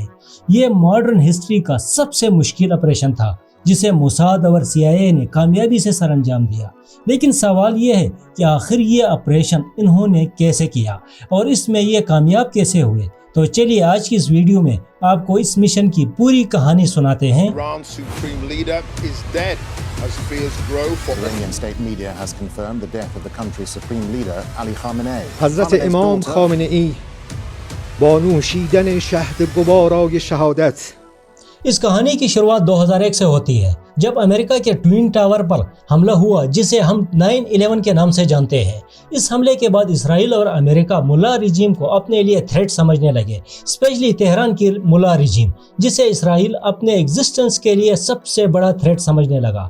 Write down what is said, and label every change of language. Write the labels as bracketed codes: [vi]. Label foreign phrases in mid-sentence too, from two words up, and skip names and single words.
[hi] ये [en] modern history [hi] का सबसे मुश्किल ऑपरेशन था जिसे मोसाद और CIA ने कामयाबी से सर अंजाम दिया। लेकिन सवाल ये है कि आखिर ये ऑपरेशन इन्होंने कैसे किया और इसमें ये कामयाब कैसे हुए। तो चलिए आज की इस वीडियो में आपको इस मिशन की पूरी कहानी सुनाते हैं। [en] As fears grow for Iranian state media has confirmed the death of the country's supreme leader Ali Khamenei. [fa] حضرت امام خامنه‌ای با نوشیدن شهد گوارای شهادت [hi] इस कहानी की शुरुआत 2001 से होती है जब अमेरिका के ट्विन टावर पर हमला हुआ जिसे हम 9/11 के नाम से जानते हैं। इस हमले के बाद इसराइल और अमेरिका मुल्ला रिजीम को अपने लिए थ्रेट समझने लगे, स्पेशली तेहरान की मुल्ला रिजीम जिसे इसराइल अपने एग्जिस्टेंस के लिए सबसे बड़ा थ्रेट समझने लगा।